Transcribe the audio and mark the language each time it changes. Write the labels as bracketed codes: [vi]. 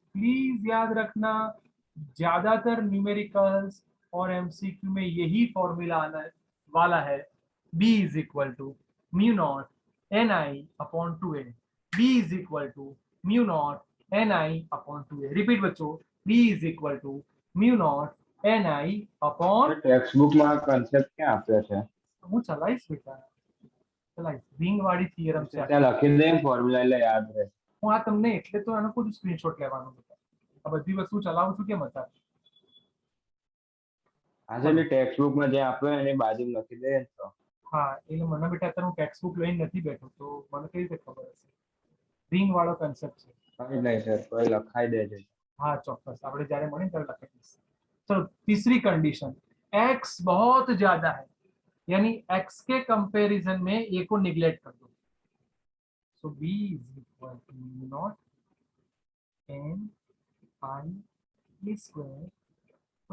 [hi] Please याद रखना, ज्यादातर न्यूमेरिकल्स और एमसीक्यू में यही फॉर्मूला आना वाला है। b is equal to mu not an I upon 2a। b is equal to mu not an I upon 2a। Repeat बच्चों, b is equal to mu not an I upon, [gu] text book માં concept ક્યાં આપ્યો છે? હું ચલાવીશ બેટા, ચલાવીશ ring વાળી થિયરમ છે। ત્યાં લખી દે ફોર્મ્યુલા એટલે યાદ રહે। હું આ તમને એટલે તો આનો કોઈ સ્ક્રીનશોટ લેવાનો બેટા, આ બધી વસ્તુ ચલાવું છું કેમ હતા? હા એટલે ટેક્સ્ટ બુક માં જે આપ્યો એની બાજુમાં લખી દે તો। હા એટલે મને બેટા અત્યારે હું ટેક્સ્ટ બુક લઈને નથી બેઠો તો મને કઈ રીતે ખબર હશે? રિંગ વાળો કન્સેપ્ટ છે। કઈ નહીં સર, કોઈ લખાઈ દેજો। हाँ ચોક્કસ, આપણે જ્યારે મળીએ ત્યારે લખાઈ દઈશ। [hi] चलो तीसरी कंडीशन, x बहुत ज्यादा है यानी x के कंपैरिजन में a को निगलेक्ट कर दो। सो b is equal to not an I A square.